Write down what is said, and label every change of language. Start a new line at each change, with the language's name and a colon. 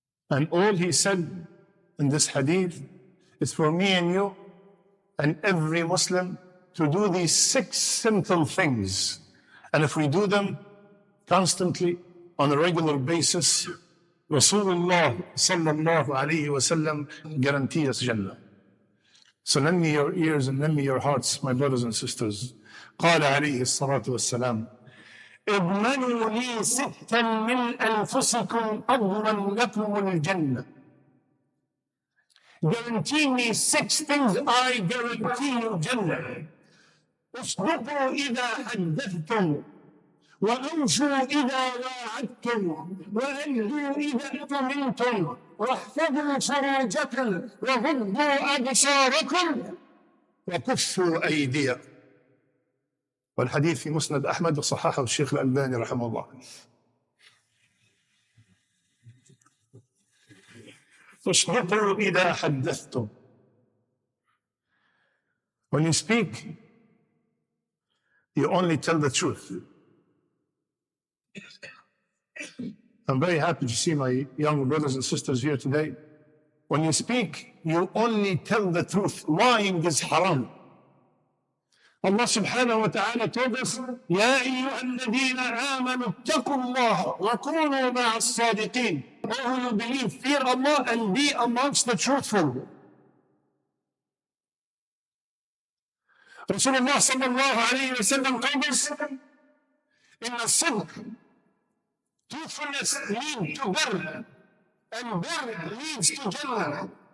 English: And all he said in this hadith is for me and you and every Muslim to do these 6 simple things. And if we do them constantly on a regular basis, Rasulullah sallallahu alayhi wa sallam guarantees us Jannah. So lend me your ears and lend me your hearts, my brothers and sisters.
Arabic: قال عليه الصلاة والسلام اضمنوا لي 6 من أنفسكم أضمن لكم الجنة.
English: Guarantee me 6 things, I guarantee you Jannah.
Arabic: اصدقوا إذا حدثتم وأوفوا إذا واعدتم وأدوا إذا اؤتمنتم واحفظوا فروجكم وغضوا أبصاركم وكفوا أيديكم. والحديث في مسند أحمد وصححه الشيخ الألباني رحمه الله. اصدقوا إذا حدثتم.
English: When you speak, you only tell the truth. I'm very happy to see my young brothers and sisters here today. When you speak, you only tell the truth. Lying is haram. Allah subhanahu wa ta'ala told us,
Arabic: يَا أَيُّهَا الَّذِينَ آمَنُوا اتَّقُوا اللَّهَ وَكُونُوا مَعَ الصَّادِقِينَ.
English: All who believe, fear Allah and be amongst the truthful. Rasulullah sallallahu alayhi wa sallam told us, in the sidq, truthfulness leads to birr, and birr leads to Jannah.